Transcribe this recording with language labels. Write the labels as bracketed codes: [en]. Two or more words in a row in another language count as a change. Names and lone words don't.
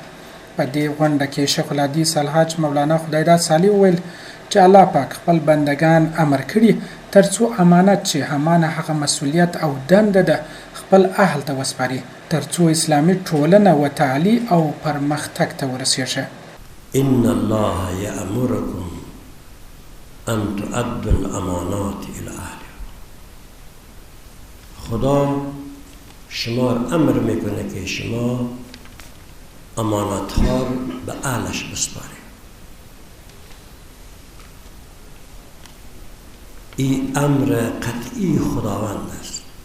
[ps] په دې غونډه کې شیخ الحدیث الحاج مولانا خداداد صالح وویل چې الله پاک خپل بندگان امر کړي تر څو امانت چې همانه هغه مسؤلیت او دنده ده خپل اهل ته وسپاري تر څو اسلامي ټولنه وتعالي او پرمختګ ته ورسیږي. [ar] ان الله یأمرکم ان تؤدوا الامانات الى اهلها. [fa] خدا شما امر میکنه که شما امانت ها به اهلش بسپارید. این امر قطعی خداوند است.